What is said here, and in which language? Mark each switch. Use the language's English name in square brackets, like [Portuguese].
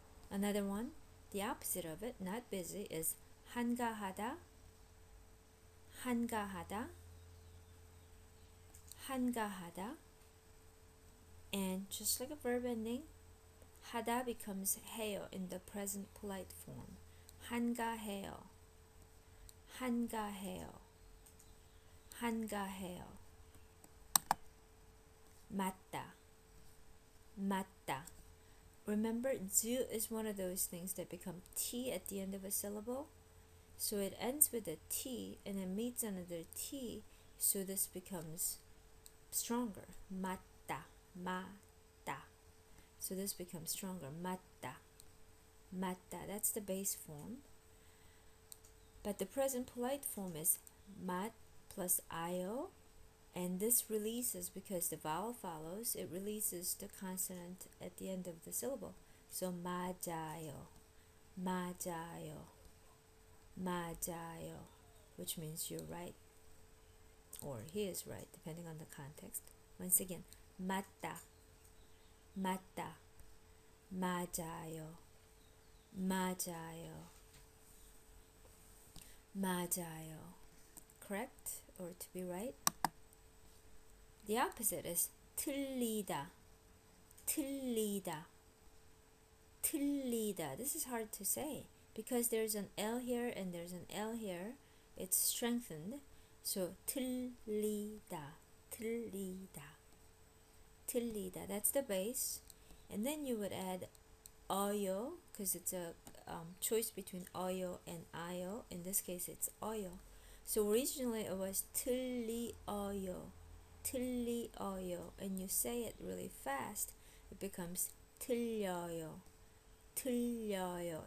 [English] Another one, the opposite of it, not busy, is [Korean] 한가하다, 한가하다, 한가하다. [English] And just like a verb ending, 하다 becomes 해요 in the present polite form. [Korean] 한가해요, 한가해요, 한가해요. 맞다, 맞다. [English] Remember, 주 is one of those things that become T at the end of a syllable. So it ends with a T and it meets another T, so this becomes stronger. [Korean] 맞다, 맞다. [English] So this becomes stronger. [Korean] 맞다, 맞다. [English] That's the base form. But the present polite form is mat plus io, and this releases, because the vowel follows, it releases the consonant at the end of the syllable. So [Korean] 맞아요, 맞아요, 맞아요, [English] which means you're right, or he is right, depending on the context. Once again, [Korean] 맞다, 맞다, 맞아요, 맞아요, 맞아요. [English] Correct, or to be right. The opposite is [Korean] 틀리다, 틀리다, 틀리다. [English] This is hard to say because there's an L here and there's an L here. It's strengthened. [Korean] So 틀리다, 틀리다, 틀리다. [English] That's the base. And then you would add 어요, because it's a choice between 어요 and 아요. In this case, it's 어요. So originally it was [Korean] 틀리어요, 틀리어요, [English] and you say it really fast, it becomes [Korean] 틀려요, 틀려요.